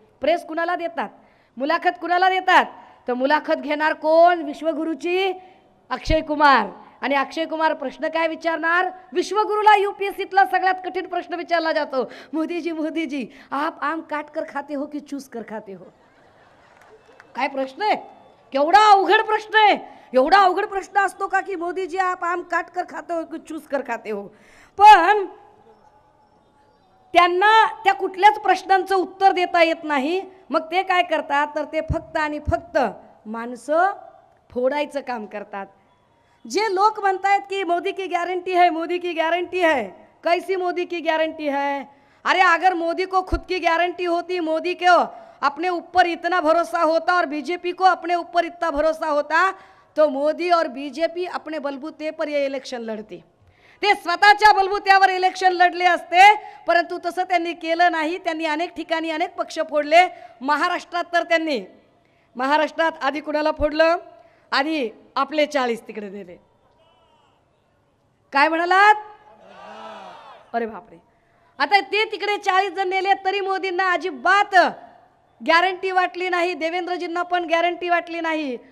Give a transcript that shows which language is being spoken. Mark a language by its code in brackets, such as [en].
[mr] Press कुणाला देतात, मुलाखत कुणाला देतात, तर मुलाखत घेणार कोण, विश्वगुरूची अक्षय कुमार. आणि अक्षय कुमार प्रश्न काय विचारणार, विश्वगुरूला यूपीएससीतला सगळ्यात कठीण प्रश्न विचारला जातो, [hi] मोदीजी मोदीजी आप आम काट कर खाते हो [mr] की चूस कर खाते हो. काय प्रश्न आहे, केवढा अवघड प्रश्न आहे. एवढा अवघड प्रश्न असतो का की [hi] मोदीजी आप आम काट कर खाते हो की चूस कर खाते हो. [mr] पण त्यांना त्या कुठल्याच प्रश्नांचं उत्तर देता येत नाही. मग ते काय करतात तर ते फक्त आणि फक्त माणसं फोडायचं काम करतात. जे लोक म्हणतात की [hi] मोदी की गॅरंटी है, मोदी की गॅरंटी है, कैसी मोदी की गॅरंटी है. अरे अगर मोदी को खुद की गॅरंटी होती, मोदी को अपने ऊपर इतना भरोसा होता और बीजेपी को अपने ऊपर इतना भरोसा होता तो मोदी और बीजेपी अपने बलबूते पर ये इलेक्शन लढते. [mr] ते स्वतःच्या बलबूत्यावर इलेक्शन लढले असते, परंतु तसं त्यांनी केलं नाही. त्यांनी अनेक ठिकाणी अनेक पक्ष फोडले. महाराष्ट्रात तर त्यांनी महाराष्ट्रात आधी कुणाला फोडलं, आधी आपले 40 तिकडे दिले. काय म्हणालात, अरे बापरे. आता ते तिकडे 40 जण नेले तरी मोदींना अजिबात गॅरंटी वाटली नाही, देवेंद्रजींना पण गॅरंटी वाटली नाही.